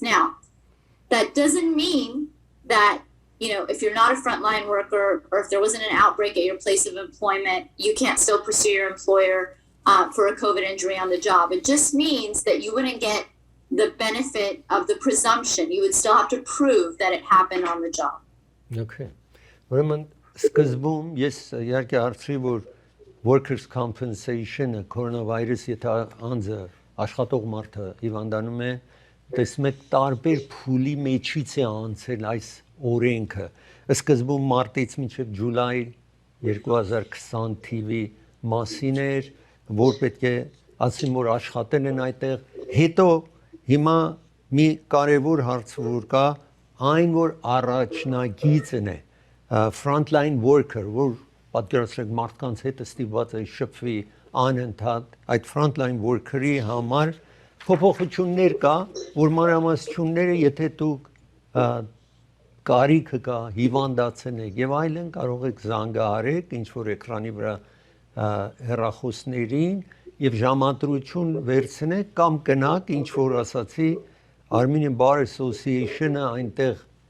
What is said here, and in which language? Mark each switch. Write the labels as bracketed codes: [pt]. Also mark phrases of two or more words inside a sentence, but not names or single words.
[en] Now, that doesn't mean that, if you're not a frontline worker or if there wasn't an outbreak at your place of employment, you can't still pursue your employer for a COVID injury on the job. It just means that you wouldn't get the benefit of the presumption. You would still have to prove that it happened on the job. [hy] Okay. Ուրեմն սկզբում ես իհարկե հարցրի, որ [en] workers compensation- [hy] ը coronavirus եթե անձը աշխատող մարդը հիվանդանում է, տեսնում եք տարբեր փուլի մեջից է անցել այս օրենքը։ Սկզբում մարտից մինչև ջուլայ 2020 թիվի մասին էր, որ պետք է ասին, որ աշխատել են այդտեղ։ Հետո հիմա մի կարևոր հարց որ կա, այն որ առաջնագիծն է [en] frontline worker, [hy] որ պատկերացրեք մարդկանց հետ ստիպված է շփվի անընդհատ, այդ [en] frontline worker- [hy] ի համար փոփոխություններ կա, որ մանրամասնությունները, եթե դուք կարիքը կա հիվանդացել եք եւ այլն, կարող եք զանգահարեք ինչ որ էկրանի վրա հեռախոսներին եւ ժամադրություն վերցնեք կամ գնաք ինչ որ ասացի Armenian Bar Association-ը այնտեղ